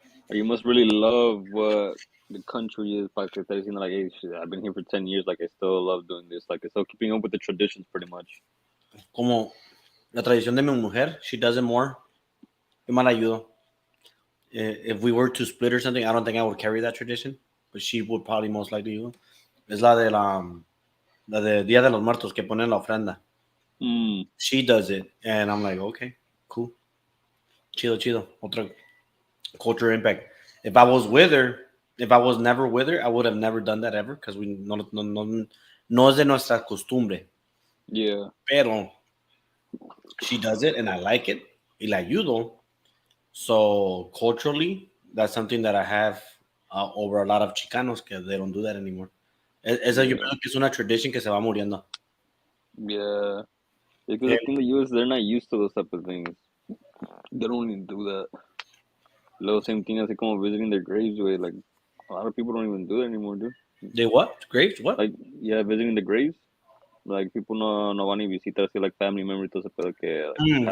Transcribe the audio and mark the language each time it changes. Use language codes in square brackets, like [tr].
[en] You must really love what the country is. Like, like, hey, shit, I've been here for 10 years. Like, I still love doing this. Like, I still keeping up with the traditions pretty much. [es] Como la tradición de mi mujer, [en] she does it more. [es] Yo mal ayudo. [en] If we were to split or something, I don't think I would carry that tradition, but she would probably most likely do. [es] Es la de Día de los Muertos que ponen la ofrenda. [en] She does it, and I'm like, okay, cool, chido. Otra culture impact. If I was with her, if I was never with her, I would have never done that ever because we [es] no es de nuestra costumbre. [en] Yeah. Pero she does it, and I like it. [es] Y la ayudo. [en] So culturally, that's something that I have over a lot of Chicanos que they don't do that anymore. [es] Esa yo pienso que es una tradition que se va muriendo. [en] Yeah. Because the thing the US, they're not used to those type of things. They don't even do that. Little same thing as [es] como [en] visiting their graves, way. Like, a lot of people don't even do that anymore, dude. They what? Graves? What? Like, yeah, visiting the graves. Like, people [es] no van y visitar así, [en] like, family members, [es] todo ese pedo que, [en] like,